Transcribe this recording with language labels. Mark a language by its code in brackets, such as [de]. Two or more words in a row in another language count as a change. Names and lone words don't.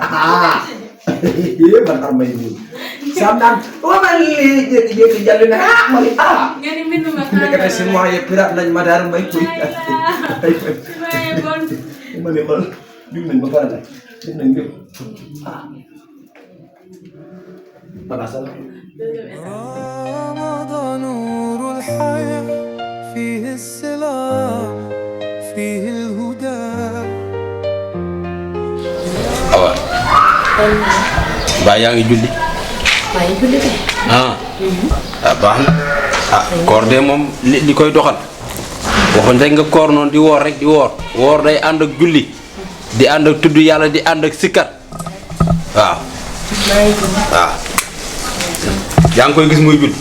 [wo] man xam may nii. Sam naan wamal lii jékki-jékki jàll ne ma ni nga ni mbind ma nekk na seen waa yëpp pirate lañ ma daal may kuy. ma ne xool jug nañ ba pare nag def nañ lépp [ar] رمضان نور الحياة فيه السلام فيه الهدى [wo] awa mbaa yaa ngi julli maa ngi julli de. ah baax na koor de moom li koy doxal waxuñ rek nga koor noonu di woor rek di woor day ànd ak julli di ànd ak tudd yàlla di ànd ak sikkat waaw waaw yaa ngi koy gis muy julli